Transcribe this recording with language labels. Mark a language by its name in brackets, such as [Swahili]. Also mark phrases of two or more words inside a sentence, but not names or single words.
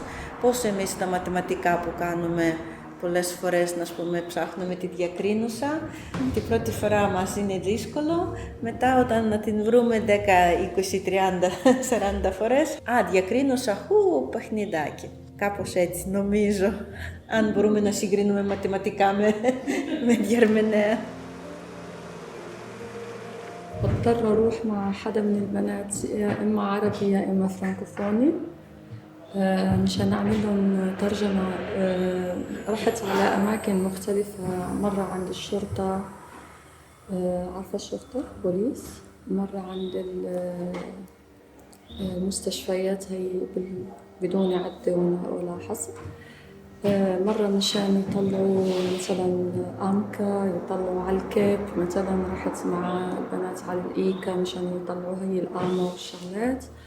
[Greek] Πώς εμείς τα μαθηματικά που κάνουμε πολλές φορές, να πούμε, ψάχνουμε τη διακρίνουσα, την πρώτη φορά μας είναι δύσκολο, μετά όταν να την βρούμε 10, 20, 30, 40 φορές, διακρίνουσα, παιχνιδάκι. Κάπως έτσι νομίζω, αν μπορούμε να συγκρίνουμε μαθηματικά με διερμηνέα. [Arabic] بضطر أروح مع حدا من البنات يا إما عربي يا إما فرانكوفوني مشان أعمل لهم ترجمة. رحت على أماكن مختلفة، مرة عند الشرطة، عارفة الشرطة بوليس، مرة عند المستشفيات هي بدون عدة ولا حصر، مرة مشان يطلعوا مثلا أمكا، يطلعوا على الكيب، مثلا رحت مع البنات على الإيكا مشان يطلعوا هي الآما والشغلات.